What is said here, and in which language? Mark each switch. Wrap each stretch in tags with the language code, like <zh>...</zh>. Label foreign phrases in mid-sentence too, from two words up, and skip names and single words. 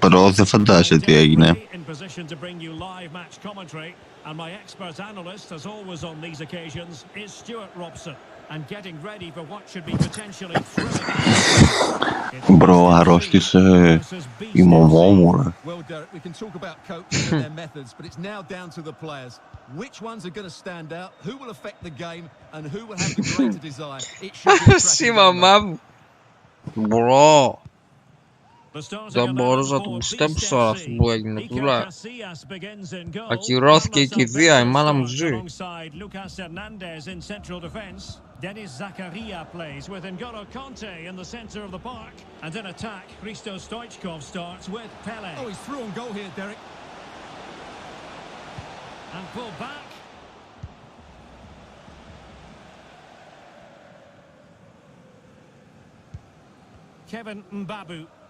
<el>Però δεν φαντάζεσαι τι έγινε.</el> <en>In position to bring you live match commentary, and my expert analyst, as always on these occasions, is Stuart Robson, and getting ready for what should be potentially thrilling.</en> <el>Μπρο, αρρώστησε η μωμό μου ρε.</el> <en>Well, Derek, we can talk about coaches and their methods, but it's now down to the players. Which ones are going to stand out, who will affect the game, and who will have the greater desire? It should be</en> <it>Sì, mamma. Bro.</it> <el>Δεν μπορούσα να το πιστέψω αυτό που έγινε τουλά. Ακυρώθηκε η κηδεία, η μάνα μου ζει.</el> <en>Denis Zakaria plays with N'Golo Kanté in the centre of the park. And in attack, Hristo Stoichkov starts with Pele. Oh, he's through on goal here, Derek. And pulled back. Kevin Mbabu.</en>